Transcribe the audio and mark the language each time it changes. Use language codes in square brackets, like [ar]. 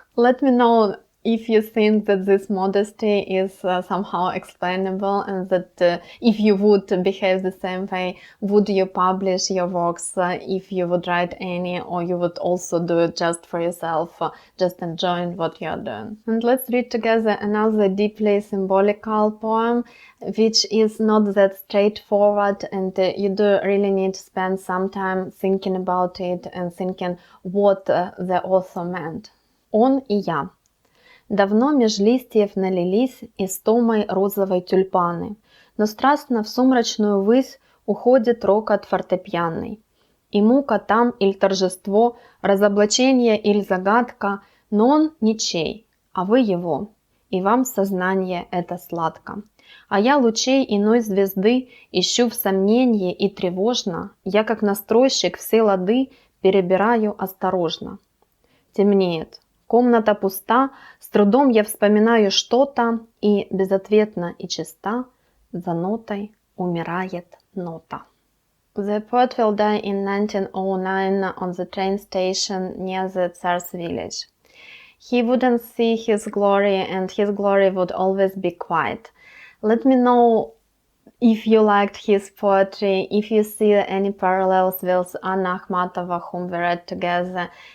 [en] Let me know if you think that this modesty is somehow explainable, and that if you would behave the same way, would you publish your works if you would write any, or you would also do it just for yourself, just enjoying what you're doing. And let's read together another deeply symbolical poem, which is not that straightforward, and you do really need to spend some time thinking about it and thinking what the author meant. [ru] Он и я. Давно меж листьев налились Истомой розовой тюльпаны, но страстно в сумрачную высь уходит рокот фортепьянный. И мука там иль торжество, разоблаченье иль загадка, но он ничей, а вы его, и вам сознанье это сладко. А я лучей иной звезды ищу в сомненье, и тревожно, я как настройщик все лады перебираю осторожно. Темнеет. Комната пуста, с трудом я вспоминаю что-то, и безответно и чиста за нотой умирает нота. [en] The poet will die in 1909 on the train station near the Tsar's village. He wouldn't see his glory, and his glory would always be quiet. Let me know if you liked his poetry, if you see any parallels with Anna Akhmatova, whom we read together.